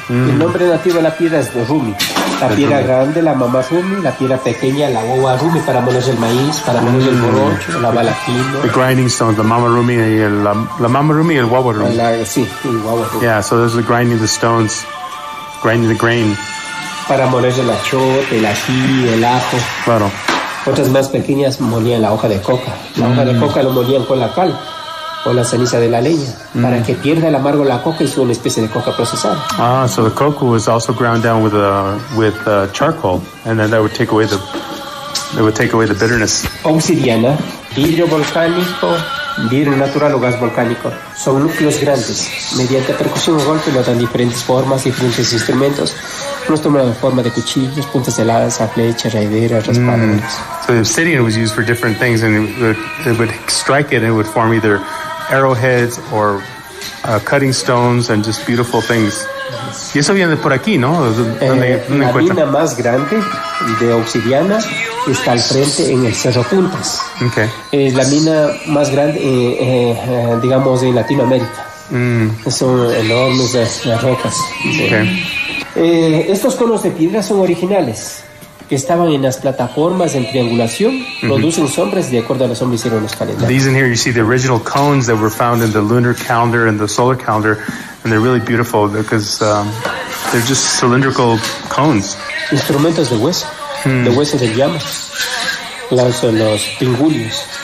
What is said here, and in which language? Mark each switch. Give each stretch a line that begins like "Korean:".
Spanish: El nombre nativo de la piedra es de Rumi. La piedra grande, la mamá Rumi, la piedra pequeña, la guagua Rumi, para moler el maíz, para moler el borocho, la balaquino.
English: The grinding stones, the mama Rumi
Spanish: y la mama Rumi y el guagua Rumi. Sí, el guagua Rumi.
English: Yeah, so there's the grinding the stones, grinding the grain.
Spanish: Para moler el achote, el ají, el ajo. Claro. Otras más pequeñas molían la hoja de coca. La hoja de coca lo molían con la cal o la ceniza de la leña para que pierda el amargo la coca y sea una especie de coca procesada.
English: So the coca was also ground down with charcoal, and then that would take away the bitterness.
Spanish: Obsidiana, vidrio volcánico, vidrio natural o gas volcánico. Son núcleos grandes. Mediante percusión o golpe lo dan diferentes formas, diferentes instrumentos. Nos toman la forma de cuchillos, puntas de lanza, flechas, raideras, raspadoras.
English: So the obsidian was used for different things, and it would strike it, and it would form either arrowheads or cutting stones and just beautiful things.
Spanish: Y eso viene por aquí, ¿no? La mina más grande de obsidiana está al frente en el Cerro Puntas. Es la mina más grande, digamos, en Latinoamérica. Son enormes las rocas. ¿Sí?
English: Okay.
Spanish: Estos conos de piedra son originales, que estaban en las plataformas en triangulación, producen sombras de acuerdo a las sombras hicieron los calendarios.
English: These in here, you see the original cones that were found in the lunar calendar and the solar calendar, and they're really beautiful because they're just cylindrical cones.
Spanish: Instrumentos de hueso de llama, los pingulios.